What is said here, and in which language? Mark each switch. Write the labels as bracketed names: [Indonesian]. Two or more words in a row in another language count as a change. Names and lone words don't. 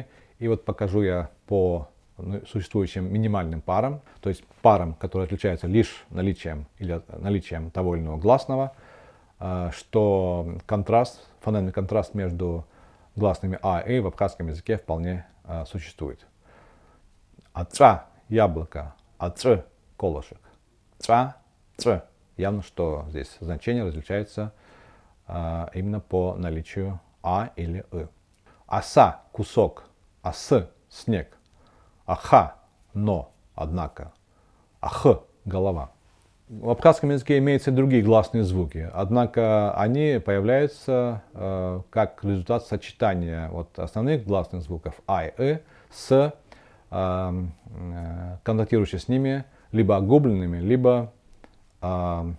[Russian] И вот покажу я по существующим минимальным парам, то есть парам, которые отличаются лишь наличием того или иного гласного, что фонемный контраст между гласными а и в абхазском языке вполне существует. Ацра – яблоко, ацр – колышек. Ца – цр. Явно, что здесь значение различается именно по наличию а или и. Аса – кусок, ас – снег. Аха – но, однако. Ах – голова. В абхазском языке имеются и другие гласные звуки, однако они появляются как результат сочетания вот основных гласных звуков а и с контактирующими с ними либо огубленными, либо палтализованными согласными.